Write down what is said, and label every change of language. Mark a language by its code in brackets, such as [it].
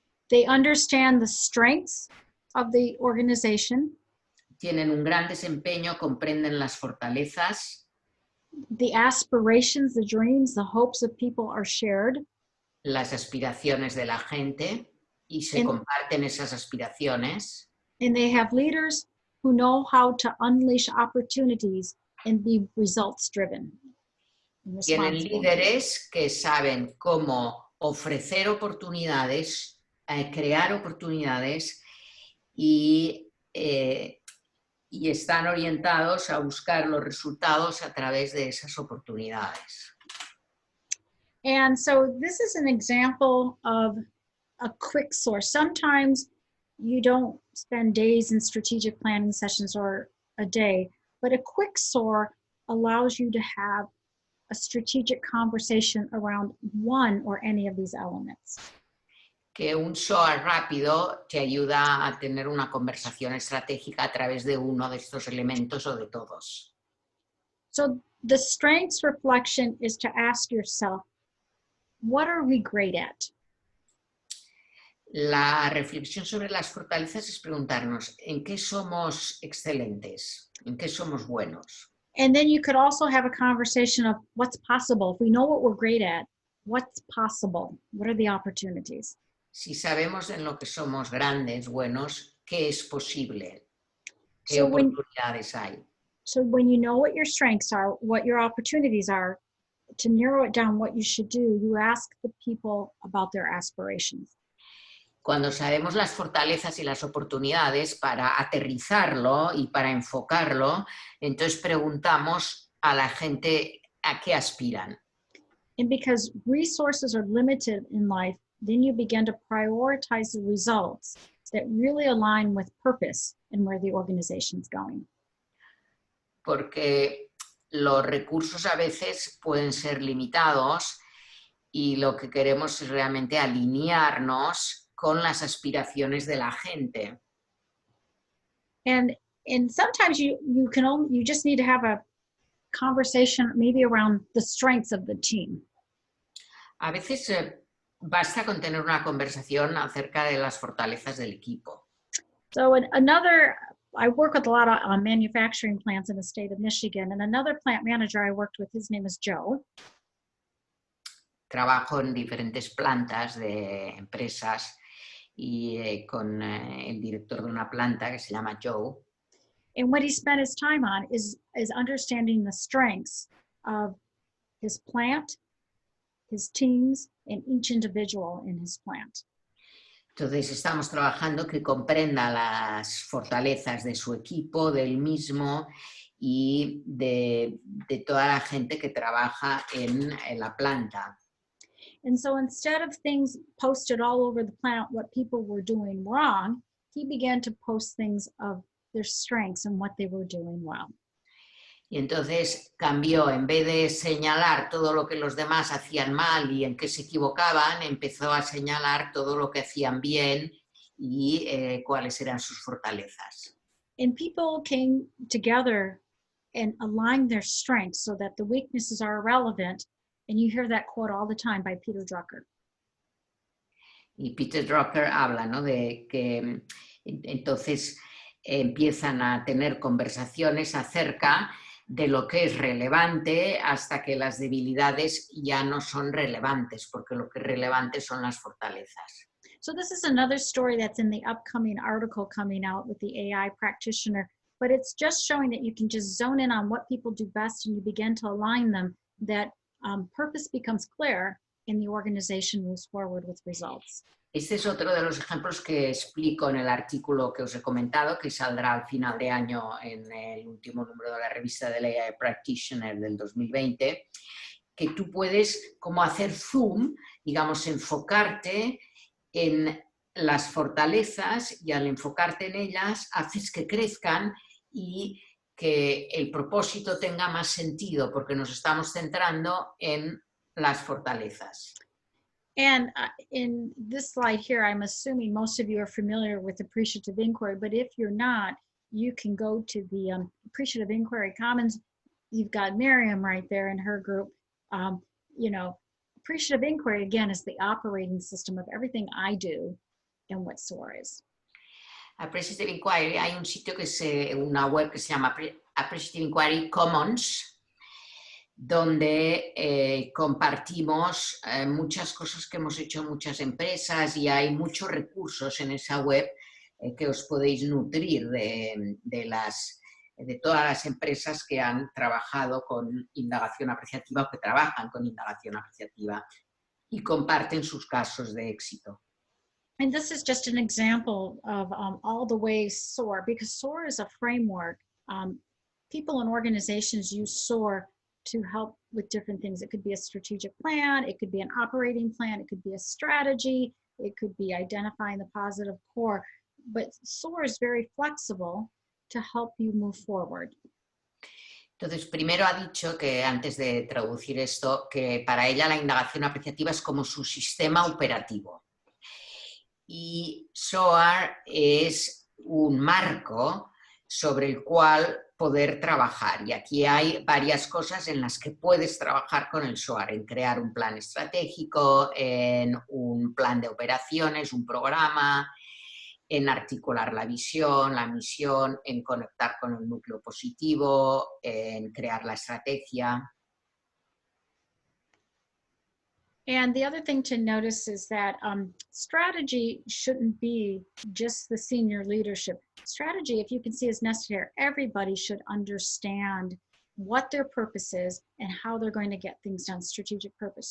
[en] They understand the strengths of the organization. [es] Tienen un gran desempeño, comprenden las fortalezas. [en] The aspirations, the dreams, the hopes of people are shared. [es] Las aspiraciones de la gente y se comparten esas aspiraciones. [en] And they have leaders who know how to unleash opportunities and be results driven. [es] Tienen líderes que saben cómo ofrecer oportunidades, crear oportunidades y están orientados a buscar los resultados a través de esas oportunidades. [en] And so this is an example of a quick source. Sometimes you don't spend days in strategic planning sessions or a day, but a quick SOAR allows you to have a strategic conversation around one or any of these elements. [es] Que un SOAR rápido te ayuda a tener una conversación estratégica a través de uno de estos elementos o de todos. [en] So the strengths reflection is to ask yourself, what are we great at? [es] La reflexión sobre las fortalezas es preguntarnos en qué somos excelentes, en qué somos buenos. [en] And then you could also have a conversation of what's possible. If we know what we're great at, what's possible? What are the opportunities? [es] Si sabemos en lo que somos grandes, buenos, ¿qué es posible? ¿Qué [en] So [es] oportunidades hay? [en] So when you know what your strengths are, what your opportunities are, to narrow it down what you should do, you ask the people about their aspirations. [es] Cuando sabemos las fortalezas y las oportunidades, para aterrizarlo y para enfocarlo, entonces preguntamos a la gente a qué aspiran. [en] And because resources are limited in life, then you begin to prioritize the results that really align with purpose and where the organization's going. [es] Porque los recursos a veces pueden ser limitados y lo que queremos es realmente alinearnos con las aspiraciones de la gente. [en] And sometimes you just need to have a conversation maybe around the strengths of the team. [es] A veces basta con tener una conversación acerca de las fortalezas del equipo. [en] So I work with a lot of manufacturing plants in the state of Michigan, and another plant manager I worked with, his name is Joe. [es] trabajo en diferentes plantas de empresas y con el director de una planta que se llama Joe. [en] And what he spent his time on is understanding the strengths of his plant, his teams, and each individual in his plant. [es] Entonces estamos trabajando que comprenda las fortalezas de su equipo, del mismo y de toda la gente que trabaja en la planta. [en] And so instead of things posted all over the plant, what people were doing wrong, he began to post things of their strengths and what they were doing well. [es] Y entonces cambió, en vez de señalar todo lo que los demás hacían mal y en qué se equivocaban, empezó a señalar todo lo que hacían bien y cuáles eran sus fortalezas. [en] And people came together and aligned their strengths so that the weaknesses are irrelevant. And you hear that quote all the time by Peter Drucker. [es] Y Peter Drucker habla, ¿no?, de que entonces empiezan a tener conversaciones acerca de lo que es relevante hasta que las debilidades ya no son relevantes, porque lo que es relevante son las fortalezas. [en] So this is another story that's in the upcoming article coming out with the AI practitioner, but it's just showing that you can just zone in on what people do best and you begin to align them, that purpose becomes clear and the organization moves forward with results. [es] Este es otro de los ejemplos que explico en el artículo que os he comentado, que saldrá al final de año en el último número de la revista del AI Practitioner del 2020, que tú puedes como hacer zoom, digamos, enfocarte en las fortalezas y al enfocarte en ellas haces que crezcan y que el propósito tenga más sentido porque nos estamos centrando en las fortalezas. [en] And in this slide here, I'm assuming most of you are familiar with appreciative inquiry, but if you're not, you can go to the Appreciative Inquiry Commons. You've got Miriam right there in her group. You know, appreciative inquiry, again, is the operating system of everything I do and what SOAR is. [es] Appreciative Inquiry, hay un sitio que una web que se llama Appreciative Inquiry Commons, donde compartimos muchas cosas que hemos hecho en muchas empresas y hay muchos recursos en esa web que os podéis nutrir de todas las empresas que han trabajado con indagación apreciativa o que trabajan con indagación apreciativa y comparten sus casos de éxito. [en] And this is just an example of all the ways SOAR, because SOAR is a framework. People and organizations use SOAR to help with different things. It could be a strategic plan, it could be an operating plan, it could be a strategy, it could be identifying the positive core. But SOAR is very flexible to help you move forward. [es] Entonces, primero ha dicho que, antes de traducir esto, que para ella la indagación apreciativa es como su sistema operativo. Y SOAR es un marco sobre el cual poder trabajar. Y aquí hay varias cosas en las que puedes trabajar con el SOAR, en crear un plan estratégico, en un plan de operaciones, un programa, en articular la visión, la misión, en conectar con el núcleo positivo, en crear la estrategia. [en] And the other thing to notice is that strategy shouldn't be just the senior leadership. Strategy, if you can see, is necessary. Everybody should understand what their purpose is and how they're going to get things done, strategic purpose.